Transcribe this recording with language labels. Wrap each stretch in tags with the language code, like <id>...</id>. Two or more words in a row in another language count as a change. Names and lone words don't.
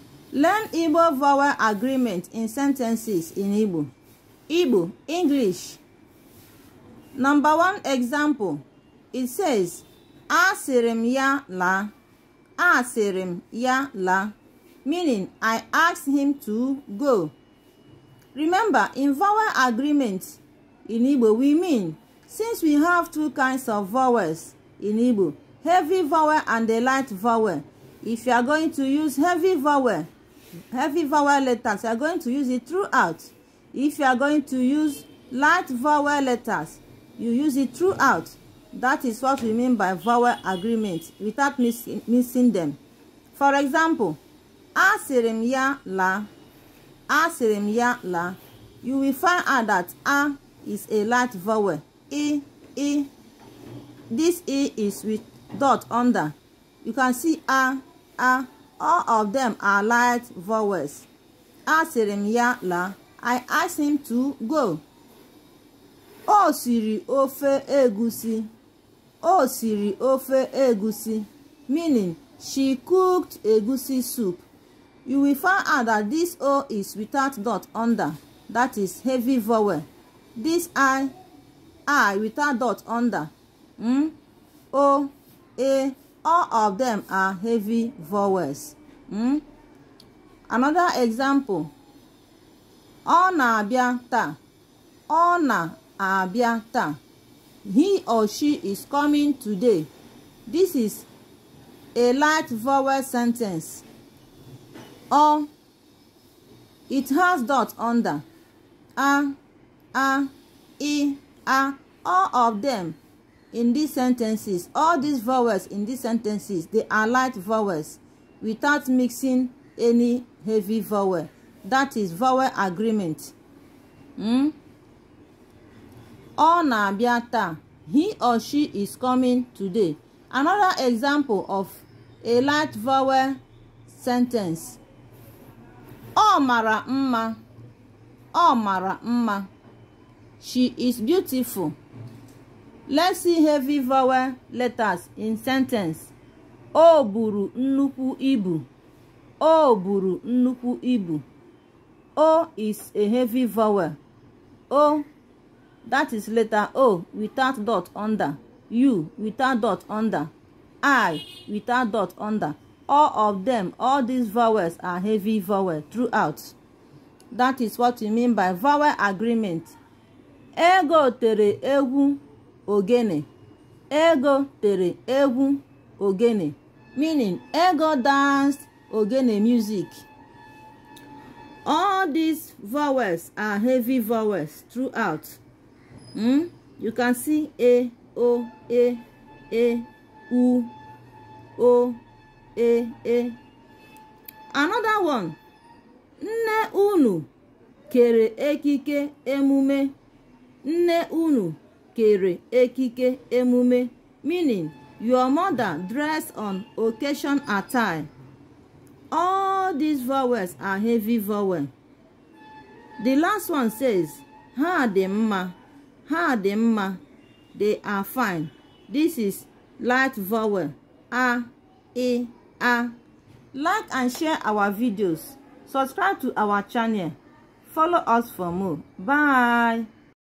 <en>Learn Igbo vowel agreement in sentences in Igbo. Igbo, English. Number 1 example. It says,</en> <ig>asịrị m ya laa. Asịrị m ya laa.</ig> <en>Meaning, I asked him to go. Remember, in vowel agreement in Igbo, we mean, since we have two kinds of vowels in Igbo, heavy vowel and a light vowel. If you are going to use heavy vowel letters, you are going to use it throughout. If you are going to use light vowel letters, you use it throughout. That is what we mean by vowel agreement, without missing them. For example,</en> <ig>asịrị m ya laa. Asịrị m ya laa.</ig> <en>You will find out that a is a light vowel. I. This I is with dot under. You can see a. All of them are light vowels.</en> <ig>Asịrị m ya laa.</ig> <en>I asked him to go.</en> <ig>O siri ofe egusi. O siri ofe egusi.</ig> <en>Meaning, she cooked egusi soup. You will find out that this O is without dot under. That is heavy vowel. This I without dot under. O, A, all of them are heavy vowels. Another example.</en> <ig>Ọ na-abịa taa. Ọ na-abịa taa.</ig> <en>He or she is coming today. This is a light vowel sentence. Or it has dot under. A, I, A. All of them in these sentences, all these vowels in these sentences, they are light vowels without mixing any heavy vowel. That is vowel agreement.</en> <ig>Ọ na-abịa taa.</ig> <en>He or she is coming today. Another example of a light vowel sentence.</en> <ig>Ọ mara mma. Ọ mara mma.</ig> <en>She is beautiful. Let's see heavy vowel letters in sentence.</en> <ig>O buru nnukwu ibu. O buru nnukwu ibu.</ig> <en>O is a heavy vowel. O, that is letter O without dot under. U without dot under. I without dot under. All of them, all these vowels are heavy vowel throughout. That is what we mean by vowel agreement.</en> <ig>Ego tere egwu ogene. Ego tere egwu ogene.</ig> <en>Meaning, Ego danced ogene music. All these vowels are heavy vowels throughout. You can see A, O, A, U, O, A. Another one.</en> <ig>Nne unu kere ekike emume. Nne unu kere ekike emume.</ig> <en>Meaning, your mother dressed on occasion attire. All these vowels are heavy vowel. The last one says,</en> <ig>ha dị mma. Ha dị mma.</ig> <en>They are fine. This is light vowel. A, I, A. Like and share our videos. Subscribe to our channel. Follow us for more. Bye.</en>